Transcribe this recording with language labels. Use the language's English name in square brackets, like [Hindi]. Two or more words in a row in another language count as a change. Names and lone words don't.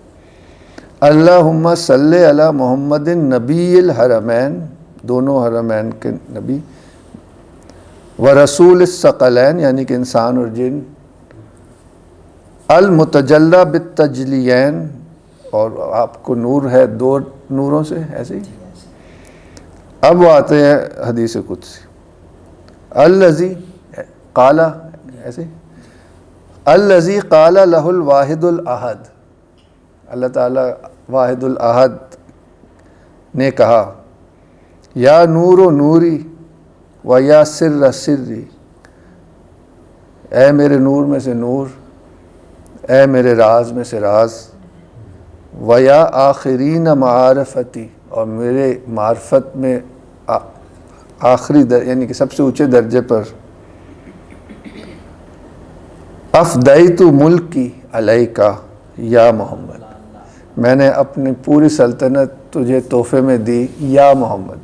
[Arabic] اللہم صلی علی محمد نبی الحرمین، [Urdu] دونوں حرمین کے نبی، [Arabic] و رسول الثقلین [Urdu] یعنی کہ انسان اور جن، [Arabic] المتجلی بالتجلیین، [Urdu] اور آپ کو نور ہے دو نوروں سے، ایسے ہی. اب وہ آتے ہیں حدیث قدسی. [Arabic] الذی قال، ایسے الذی قال لہ الواحد الاحد، [Urdu] اللہ تعالیٰ واحد الاحد نے کہا [Arabic] یا نور و نوری و یا سر سری، [Urdu] اے میرے نور میں سے نور، اے میرے راز میں سے راز، [Arabic] و یا آخرین معارفتی، [Urdu] اور میرے معرفت میں آخری یعنی کہ سب سے اونچے درجے پر، [Arabic] افدیت ملکی علیکا یا محمد، [Urdu] میں نے اپنی پوری سلطنت تجھے تحفے میں دی یا محمد.